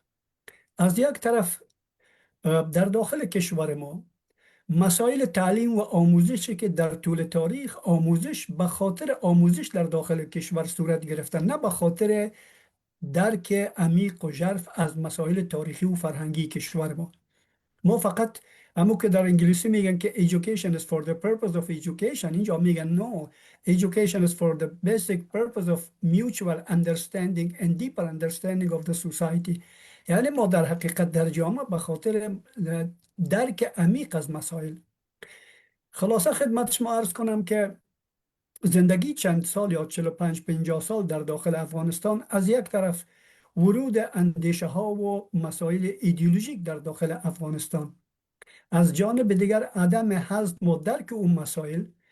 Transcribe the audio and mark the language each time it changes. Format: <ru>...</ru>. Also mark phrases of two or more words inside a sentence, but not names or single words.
<fa>از یک طرف در داخل کشور ما مسائل تعلیم و آموزشی که در طول تاریخ آموزش به خاطر آموزش در داخل کشور صورت گرفته، نه به خاطر درک عمیق و ژرف از مسائل تاریخی و فرهنگی کشور ما فقط همون که در انگلیسی میگن که</fa> <en>education is for the purpose of education،</en> <fa>اینجا میگن</fa> <en>no, education is for the basic purpose of mutual understanding and deeper understanding of the society.</en> <fa>یعنی ما در حقیقت در جامعه به خاطر درک عمیق از مسائل. خلاصه خدمت شما عرض کنم که زندگی چند سال یا 45-50 سال در داخل افغانستان از یک طرف ورود اندیشه ها و مسائل ایدئولوژیک در داخل افغانستان، از جانب دیگر عدم حزم و درک اون مسائل</fa>